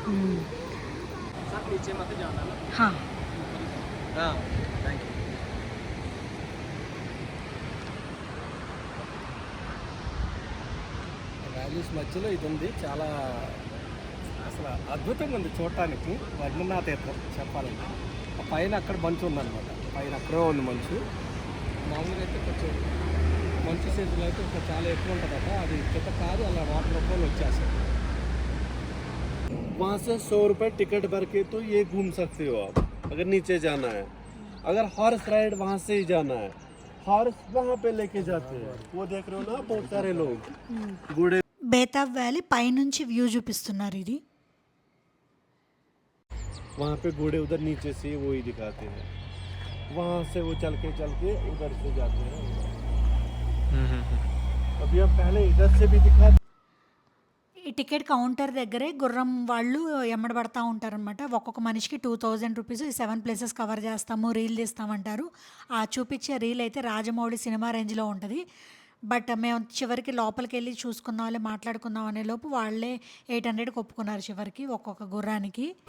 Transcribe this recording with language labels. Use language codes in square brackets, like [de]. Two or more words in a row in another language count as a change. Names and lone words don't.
[te] వ్యాలీస్ మధ్యలో ఇది ఉంది, చాలా అసలు అద్భుతంగా ఉంది చూడటానికి. వర్ణనాతీతం చెప్పాలంటే. ఆ పైన అక్కడ మంచు ఉందన్నమాట, పైన అక్కడో ఉంది మంచు. మామూలుగా అయితే కొంచెం మంచు సీజన్లో అయితే ఇంకా చాలా ఎక్కువ ఉంటుందట, అది కింద కాదు అలా వాటర్ రూపంలో వచ్చేస్తుంది. [hi] वहाँ से 100 रुपये टिकट भर के तो ये घूम सकते हो आप, अगर नीचे जाना है। अगर [en] horse ride [hi] वहाँ से ही जाना है, हॉर्स वहाँ पे लेके जाते हैं, वो देख रहे हो ना बहुत सारे लोग बूढ़े। [te] బేతాబ్ వ్యాలీ పైనుంచి వ్యూ చూపిస్తున్నారు. ఇది [hi] वहाँ पे घोड़े उधर नीचे से वो ही दिखाते हैं, वहाँ से वो चल के उधर से जाते हैं। अभी हम पहले इधर से भी दिखा [te] ఈ టికెట్ కౌంటర్ దగ్గరే గుర్రం వాళ్ళు ఎమ్మడబడతా ఉంటారనమాట. ఒక్కొక్క మనిషికి 2000 రూపీస్. ఈ 7 [en] places cover [te] చేస్తాము, రీల్ తీస్తామంటారు. ఆ చూపించే రీల్ అయితే రాజమౌళి సినిమా రేంజ్లో ఉంటుంది. బట్ మేము చివరికి లోపలికి వెళ్ళి చూసుకుందాం, వాళ్ళే మాట్లాడుకుందాం అనే లోపు వాళ్ళే 800కి ఒప్పుకున్నారు చివరికి ఒక్కొక్క గుర్రానికి.